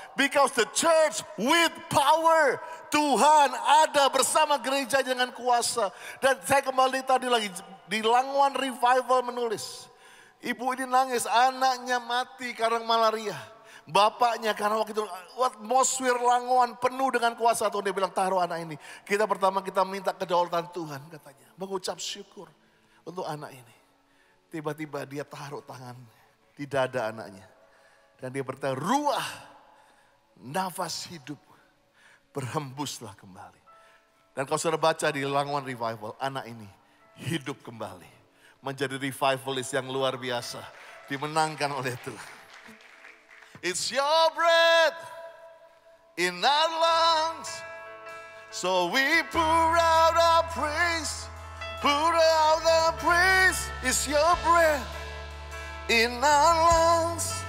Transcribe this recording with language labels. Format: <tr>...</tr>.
<en>Because the church with power.</en> <id>Tuhan ada bersama gereja dengan kuasa. Dan saya kembali tadi lagi di Langwan Revival menulis. Ibu ini nangis, anaknya mati karena malaria. Bapaknya karena waktu itu atmosfer Langwan penuh dengan kuasa Tuhan. Dia bilang taruh anak ini. Kita minta kedaulatan Tuhan katanya. Mengucap syukur untuk anak ini. Tiba-tiba dia taruh tangan di dada anaknya. Dan dia berkata ruah nafas hidup berhembuslah kembali. Dan kalau sudah baca di Langwan Revival anak ini hidup kembali. Menjadi revivalist yang luar biasa. Dimenangkan oleh Tuhan.</id> <en>It's your breath in our lungs. So we pour out our praise. Pour out our praise. It's your breath in our lungs.</en>